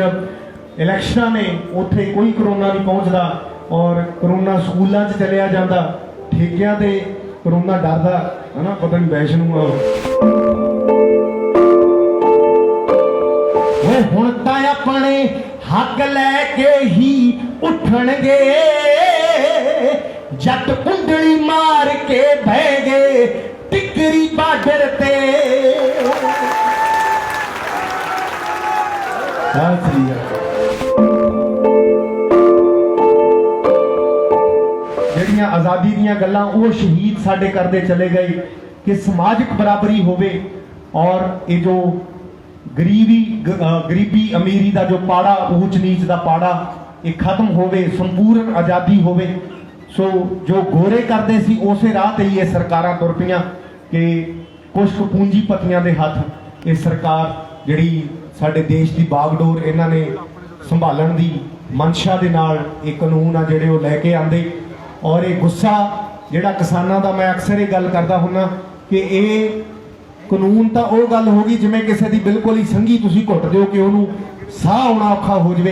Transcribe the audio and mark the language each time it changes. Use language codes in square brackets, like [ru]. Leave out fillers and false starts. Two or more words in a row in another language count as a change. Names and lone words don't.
[pa] ਇਲੈਕਸ਼ਨਾਂ ਨੇ ਉੱਥੇ ਕੋਈ ਕਰੋਨਾ ਨਹੀਂ ਪਹੁੰਚਦਾ ਔਰ ਕਰੋਨਾ ਸਕੂਲੋਂ ਚ ਚੱਲਿਆ ਜਾਤਾ, ਠੇਕਿਆਂ ਤੇ ਕਰੋਨਾ ਡਰਦਾ ਹੈ ਨਾ, ਪਤਾ ਨਹੀਂ ਵੈਸ਼ਣੋ ਹੁਣ ਤਾਂ ਆਪਣੇ ਹੱਕ ਲੈਕੇ ਹੀ ਉੱਠਣਗੇ। ਜੱਟ ਕੁੰਡਲੀ ਮਾਰ ਕੇ ਬਹਿ ਗਏ ਟਿਕਰੀ ਬਾਰਡਰ ਤੇ। ਜਿਹੜੀਆਂ ਆਜ਼ਾਦੀ ਦੀਆਂ ਗੱਲਾਂ ਉਹ ਸ਼ਹੀਦ ਸਾਡੇ ਕਰਤੇ ਚਲੇ ਗਏ ਕਿ ਸਮਾਜਿਕ ਬਰਾਬਰੀ ਹੋਵੇ ਔਰ ਯੇ ਜੋ ਗਰੀਬੀ ਅਮੀਰੀ ਕਾ ਜੋ ਪਾੜਾ ਊਚ ਨੀਚ ਕਾ ਪਾੜਾ ਯੇ ਖ਼ਤਮ ਹੋਵੇ, ਸੰਪੂਰਨ ਆਜ਼ਾਦੀ ਹੋਵੇ। ਸੋ ਜੋ ਗੋਰੇ ਕਰਤੇ ਸੀ ਉਸੇ ਰਾਹ ਤੇ ਹੀ ਯੇ ਸਰਕਾਰਾਂ ਤੁਰ ਪਈਆਂ ਕਿ ਕੁਛ ਪੂੰਜੀਪਤੀਆਂ ਦੇ ਹੱਥ ਯੇ ਸਰਕਾਰ ਜਿਹੜੀ ਸਾਡੇ ਦੇਸ਼ ਕੀ ਬਾਗਡੋਰ ਇਹਨਾਂ ਨੇ ਸੰਭਾਲਣ ਦੀ ਮਨਸ਼ਾ ਦੇ ਨਾਲ ਯੇ ਕਾਨੂੰਨ ਆ ਜਿਹੜੇ ਵੋ ਲੈਕੇ ਆਂਦੇ। ਔਰ ਯੇ ਗੁੱਸਾ ਜਿਹੜਾ ਕਿਸਾਨਾਂ ਦਾ, ਮੈਂ ਅਕਸਰ ਯੇ ਗੱਲ ਕਰਦਾ ਹੁੰਨਾ ਕਿ ਯੇ ਕਾਨੂੰਨ ਤੋ ਵੋ ਗੱਲ ਹੋਗੀ ਜਿਵੇਂ ਕਿਸੀ ਕੀ ਬਿਲਕੁਲ ਹੀ ਸੰਘੀ ਤੁਸੀਂ ਘੁੱਟ ਦਿਓ ਕਿ ਉਹਨੂੰ ਸਾਹ ਆਉਣਾ ਔਖਾ ਹੋ ਜਾਏ।